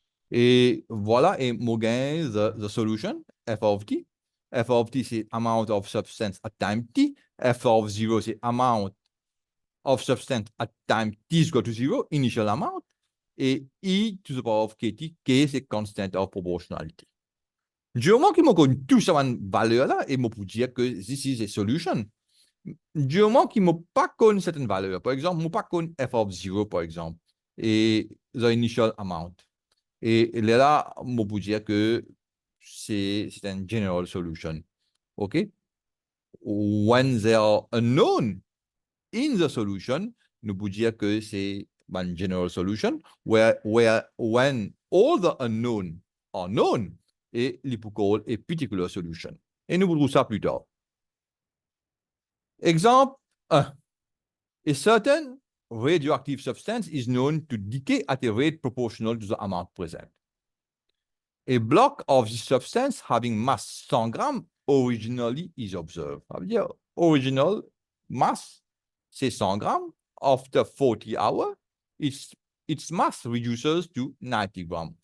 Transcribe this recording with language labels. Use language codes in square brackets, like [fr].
[fr] Et voilà, et mon gain, [en] the solution, [fr] f of t. [en] F of t, c'est amount of substance at time t. F of 0, c'est amount of substance at time t is equal to 0, initial amount. Et e to the power of kt, k, c'est constant of proportionality. [fr] Du moment que je connais tout ça en valeur là, et je peux dire que [en] this is a solution. [fr] Du moment que je ne pas connais certaines valeurs, par exemple, je ne pas connais f of 0, par exemple, et [en] the initial amount. [fr] Et là, je peux dire que c'est une general solution. [en] OK? When they are unknown in the solution, [fr] nous pouvons dire que c'est une general [en] solution, when all the unknown are known, [fr] et il peut [en] call a particular solution. [fr] Et nous verrons ça plus tard. Exemple 1. [en] A certain radioactive substance is known to decay at a rate proportional to the amount present. A block of this substance having mass 100 grammes originally is observed. [fr] Ça veut dire original mass, c'est 100 grammes. [en] After 40 hours, its mass reduces to 90 grammes.